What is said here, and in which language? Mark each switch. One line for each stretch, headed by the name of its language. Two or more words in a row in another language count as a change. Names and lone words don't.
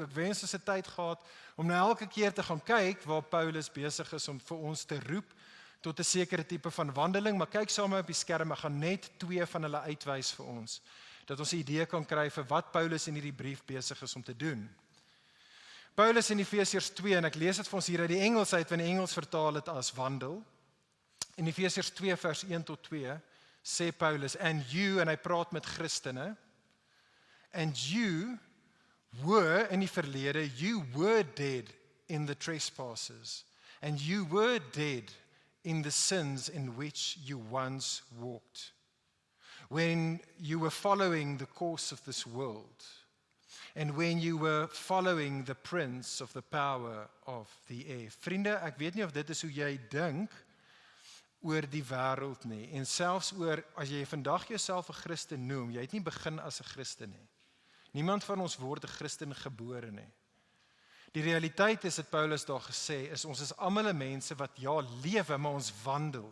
Afrikaans: Ek wens ons het tyd gehad om nou elke keer te gaan kyk waar Paulus besig is om vir ons te roep tot 'n sekere tipe van wandeling, maar kyk saam op die skerm, ek gaan net 2 van hulle uitwys vir ons, dat ons 'n idee kan kry vir wat Paulus in hierdie brief besig is om te doen. Paulus in Efesiërs 2, en ek lees dit vir ons hier uit die Engels uit, want die Engels vertaal dit as wandel. In Efesiërs 2 vers 1 tot 2 sê Paulus,
English: and you,
Afrikaans: en hy praat met Christene,
English: and you were,
Afrikaans: in die verlede,
English: you were dead in the trespasses, and you were dead in the sins in which you once walked, when you were following the course of this world, and when you were following the prince of the power of the air.
Afrikaans: Vriende, ek weet nie of dit is hoe jy dink oor die wêreld nie, en selfs oor, as jy vandag jouself 'n Christen noem, jy het nie begin as 'n Christen nie. Niemand van ons word 'n Christen gebore nie. Die realiteit is, het Paulus daar gesê, is ons is almal 'n mense wat ja lewe, maar ons wandel.